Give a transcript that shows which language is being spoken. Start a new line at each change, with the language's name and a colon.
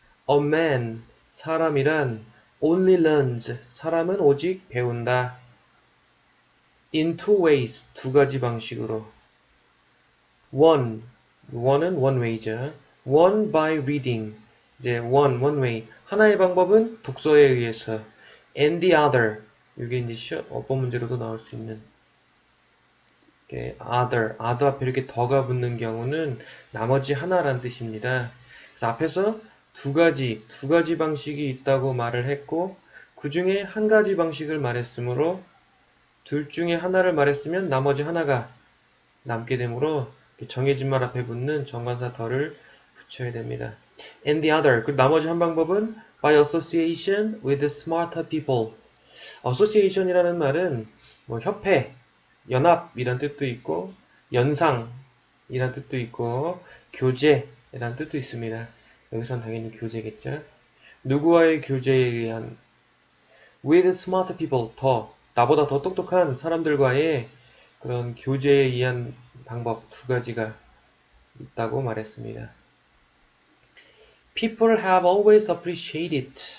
English: A man,
Korean: 사람이란
English: only learns,
Korean: 사람은 오직 배운다.
English: In two ways,
Korean: 두 가지 방식으로.
English: one은 one way죠. one by reading, 이제 one way.
Korean: 하나의 방법은 독서에 의해서.
English: and the other,
Korean: 이게 이제 어법 문제로도 나올 수 있는 other 앞에 이렇게 더가 붙는 경우는 나머지 하나란 뜻입니다. 그래서 앞에서 두 가지 방식이 있다고 말을 했고 그 중에 한 가지 방식을 말했으므로 둘 중에 하나를 말했으면 나머지 하나가 남게 되므로 정해진 말 앞에 붙는 정관사 더를 붙여야 됩니다.
English: And the other,
Korean: 그리고 나머지 한 방법은
English: by association with smarter people.
Korean: association이라는 말은 협회, 연합이란 뜻도 있고 연상이란 뜻도 있고 교제이란 뜻도 있습니다. 여기선 당연히 교제겠죠. 누구와의 교제에 의한
English: with smarter people,
Korean: 나보다 더 똑똑한 사람들과의 그런 교제에 의한 방법 두 가지가 있다고 말했습니다.
English: People have always appreciated.